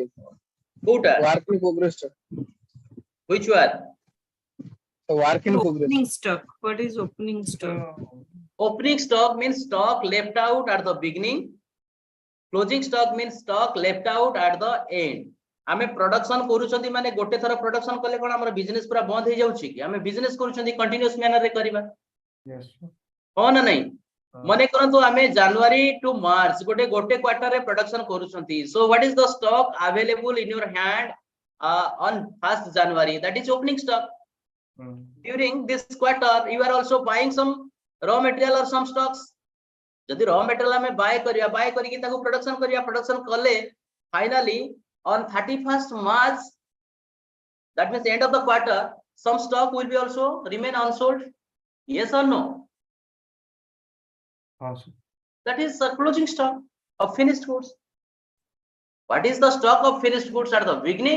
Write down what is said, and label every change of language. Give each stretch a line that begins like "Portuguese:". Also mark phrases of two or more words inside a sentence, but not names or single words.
English: Whoଟା? work in progress ଟା. Which one? So work in progress. Opening stock. What is opening stock? Opening stock means stock left out at the beginning. Closing stock means stock left out at the end.
Odia: ଆମେ ପ୍ରଡକ୍ସନ କରୁଛନ୍ତି ମାନେ ଗୋଟେ ଥର ପ୍ରଡକ୍ସନ କଲେ କଣ ଆମର ବିଜନେସ ପୁରା ବନ୍ଦ ହେଇ ଯାଉଛି କି ଆମେ ବିଜନେସ କରୁଛନ୍ତି
English: continuous manner
Odia: ରେ କରିବା
English: Yes.
Odia: ହଁ ନା ନାହିଁ ମନେ କରନ୍ତୁ ଆମେ ଜାନୁଆରୀ ଟୁ ମାର୍ଚ୍ଚ ଗୋଟେ କ୍ୱାର୍ଟର ରେ ପ୍ରଡକ୍ସନ କରୁଛନ୍ତି
English: so what is the stock available in your hand on 1st January that is opening stock. During this quarter you are also buying some raw material or some stocks. जदि raw material
Odia: हमें buy करी कि ताको production कले
English: finally on 31st March, that means end of the quarter, some stock will be also remain unsold. Yes or no? Awesome. That is closing stock of finished goods. What is the stock of finished goods at the beginning?